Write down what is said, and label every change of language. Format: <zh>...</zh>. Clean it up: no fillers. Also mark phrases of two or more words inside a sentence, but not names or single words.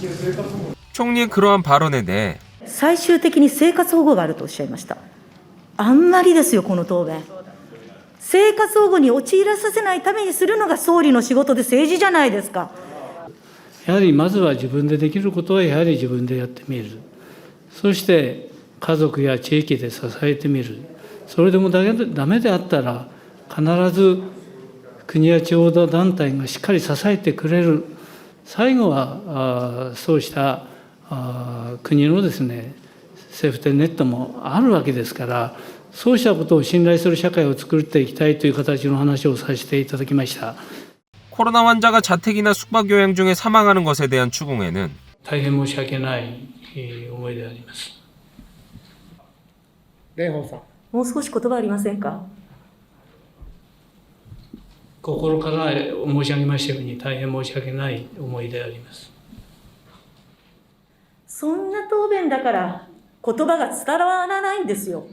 <ko>총리의 그러한 발언에 대해</ko> <ja>最終的に生活保護があるとおっしゃいました。あんまりですよ、この答弁。生活保護に陥らさせないためにするのが総理の仕事で政治じゃないですか。やはりまずは自分でできることはやはり自分でやってみる。そして家族や地域で支えてみる。それでもダメであったら、必ず国や地方団体がしっかり支えてくれる。最後はそうした国のですね、セーフティーネットもあるわけですから、そうしたことを信頼する社会を作っていきたいという形の話をさせていただきました。</ja> <ko>코로나 환자가 자택이나 숙박요양 중에 사망하는 것에 대한 추궁에는</ko> <ja>大変申し訳ない思いであります。もう少し言葉ありませんか。心から申し上げましたように、大変申し訳ない思いであります。そんな答弁だから言葉が伝わらないんですよ。</ja>